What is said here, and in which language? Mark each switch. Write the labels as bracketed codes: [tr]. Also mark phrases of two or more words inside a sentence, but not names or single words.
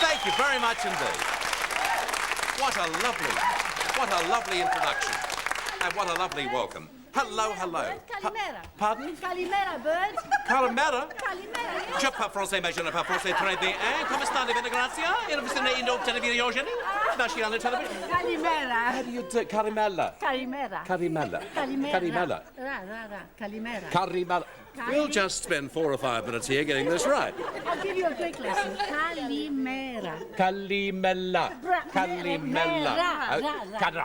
[en] Thank you very much indeed. What a lovely introduction. And what a lovely welcome. Hello, hello. Kalimera. Pardon? Kalimera, Bert. Kalimera? Kalimera, yes. [fr] Je parle français, mais je ne parle pas français très bien. [it] Come state, bene, grazie? Io sono in televisione. [en] National television. Kalimera. How do you do? Carimella. Kalimera. Carimella. Kalimera. Carimella. Kalimera. Carimella. We'll just spend 4 or 5 minutes here getting this right. I'll give you a quick lesson. Kalimera. Calimella. Calimella. Cadra.